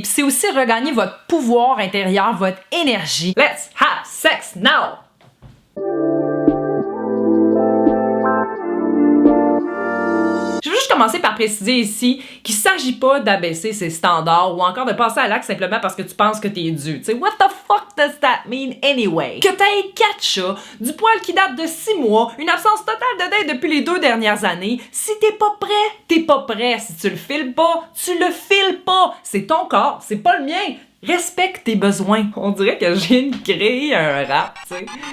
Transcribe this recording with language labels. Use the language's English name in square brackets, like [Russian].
[French] Puis c'est aussi regagner votre pouvoir intérieur, votre énergie. [English] Let's have sex now! [French] Je veux juste commencer par préciser ici qu'il s'agit pas d'abaisser ses standards ou encore de passer à l'acte simplement parce que tu penses que t'es dû. Tu sais, [English] what the fuck does that mean anyway? [French] Que t'aies 4 chats, du poil qui date de 6 mois, une absence totale de date depuis les 2 dernières années, si t'es pas prêt, t'es pas prêt. Si tu le files pas, tu le files pas. C'est ton corps, c'est pas le mien. Respecte tes besoins. On dirait que je viens de créer un rap, tu sais.